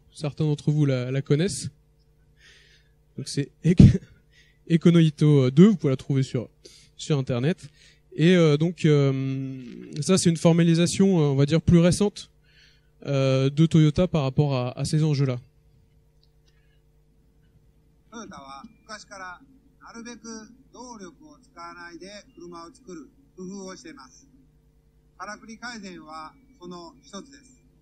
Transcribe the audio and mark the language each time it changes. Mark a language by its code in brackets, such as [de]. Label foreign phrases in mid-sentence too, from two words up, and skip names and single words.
[fr] Certains d'entre vous la connaissent. Donc c'est Econoito 2, vous pouvez la trouver sur internet. Et ça c'est une formalisation, on va dire plus récente de Toyota par rapport à ces enjeux-là. [ja] トヨタは昔からなるべく動力を使わないで車を作る工夫をしています。からくり改善はその一つです。